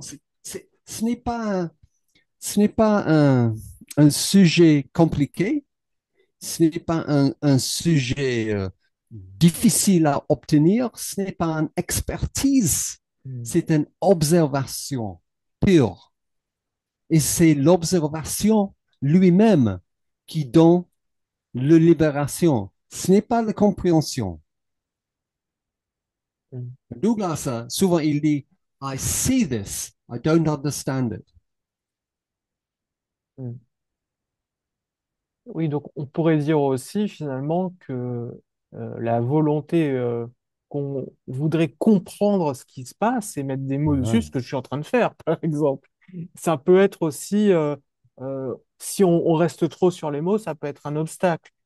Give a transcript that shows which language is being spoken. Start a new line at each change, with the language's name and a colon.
French: Ce n'est pas, ce n'est pas un sujet compliqué, ce n'est pas un sujet difficile à obtenir, ce n'est pas une expertise, mm, c'est une observation pure. Et c'est l'observation lui-même qui donne la libération. Ce n'est pas la compréhension. mm, Douglas, souvent, il dit,
English: I see this, I don't understand it. mm.
French: Oui, donc on pourrait dire aussi finalement que la volonté qu'on voudrait comprendre ce qui se passe et mettre des mots dessus, Ouais, ce que je suis en train de faire, par exemple. Ça peut être aussi, si on reste trop sur les mots, ça peut être un obstacle.